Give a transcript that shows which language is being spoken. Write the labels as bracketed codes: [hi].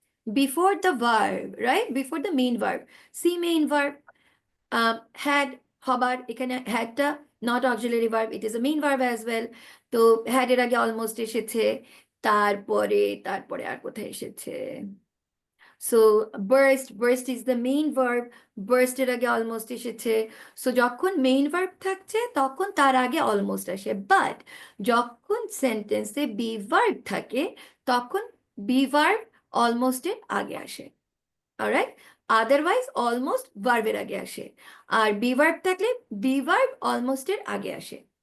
[en] Before the verb, right? Before the main verb. See main verb, [bn] had হবার, এখানে হ্যাডটা [en] Not auxiliary verb, it is a main verb as well. [bn] তো হ্যাডের আগে almost এসেছে, তারপরে তারপরে আর কোথায় এসেছে? [en] so burst is the main verb, burst [bn] এর আগে অলমোস্ট এসেছে। সো যখন মেইন ভার্ব থাকছে তখন তার আগে অলমোস্ট আসে, বাট যখন সেন্টেন্সে বি ভার্ব থাকে তখন বি ভার্ব অলমোস্টের আগে আসে, অলরাইট? আদারওয়াইজ অলমোস্ট ভার্বের আগে আসে, আর বি ভার্ব থাকলে বি ভার্ব অলমোস্টের আগে আসে।